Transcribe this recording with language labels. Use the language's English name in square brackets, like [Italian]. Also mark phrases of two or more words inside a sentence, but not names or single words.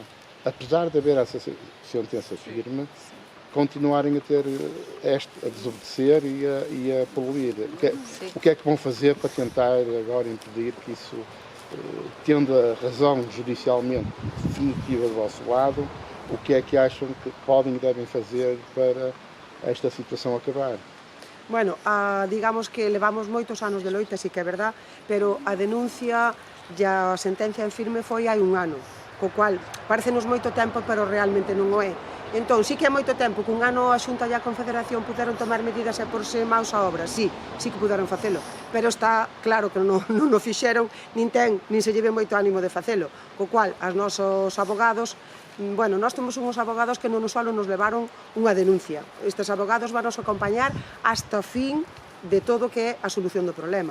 [Portuguese] Apesar de haver essa sentença firme, continuarem a ter a desobedecer e a poluir. O que é que vão fazer para tentar agora impedir que isso, tendo a razão judicialmente definitiva do vosso lado, o que é que acham que podem e devem fazer para esta situação acabar? [Galician] Bueno, digamos que levamos moitos anos de loita, sí que é verdad, pero a denuncia e a sentencia en firme foi hai un ano, co cual parecenos moito tempo, pero realmente non o é. Entón, sí que é moito tempo que un ano a Xunta e a Confederación puderon tomar medidas e porse maus a obra, sí que puderon facelo, pero está claro que non o fixeron, nin se lleve moito ánimo de facelo, co cual, os nosos abogados, bueno, nós temos uns abogados que non só nos levaron unha denuncia, estes abogados van nos acompañar hasta o fin de todo que é a solución do problema.